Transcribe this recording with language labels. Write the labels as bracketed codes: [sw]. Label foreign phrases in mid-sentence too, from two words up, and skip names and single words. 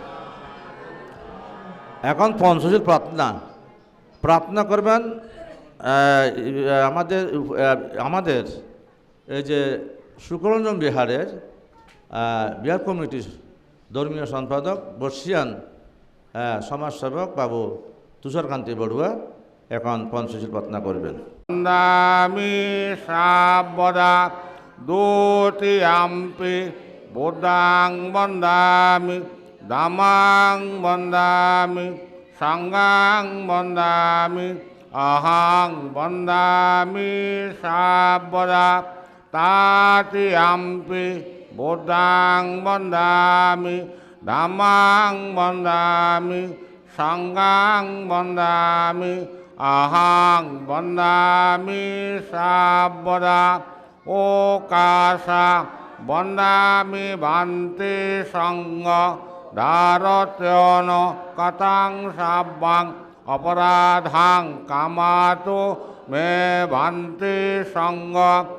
[bn] এখন পঞ্চশীল প্রার্থনা করবেন আমাদের এই যে শুক্ররঞ্জন বিহারের বিহার কমিটির ধর্মীয় সম্পাদক বর্ষিয়ান সমাজসেবক বাবু তুষারকান্তি বড়ুয়া এখন পঞ্চশীল প্রার্থনা করবেন। [pi] দামি সাবদা Dutiyampi Buddhang bandami Dhammang bandami Sanghang bandami Ahang bandami Sabbada Tatiyampi Buddhang bandami Dhammang bandami Sanghang bandami Ahang bandami Sabbada Okasa bandami Bhante Sangha Dharatyono Katang Sabbang Aparadhang Kamato Me Bhante Sangha